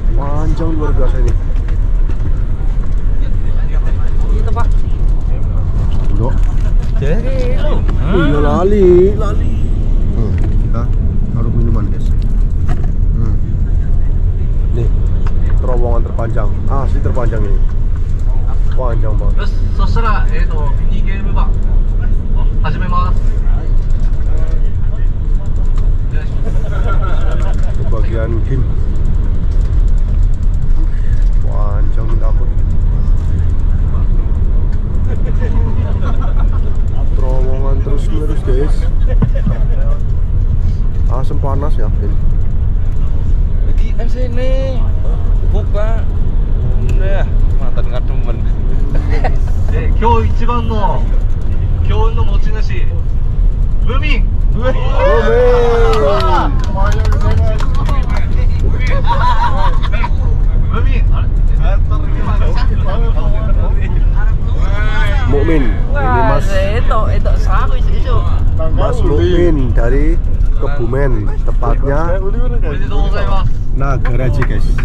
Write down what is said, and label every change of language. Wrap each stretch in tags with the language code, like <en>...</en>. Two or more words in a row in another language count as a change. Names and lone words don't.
<id>Panjang luar biasa ini. Dok.</id> <jv>Iya lali.</jv> <id>Kita taruh minuman guys. Nih terowongan terpanjang, asli terpanjang ini. Panjang banget.</id> <ja>よし、そしたらミニゲーム版始めます。</ja> <id>Ke bagian game. Panjang minta ampun. Terowongan terus menerus guys. Asam panas ya ini. Lagi sini buka. Udah mantan nggak temen.</id> <ja>今日一番の強運の持ち主ムミン。</ja> <id>Mukmin. Ini Mas Mukmin dari Kebumen, tepatnya Nagaraji guys.</id>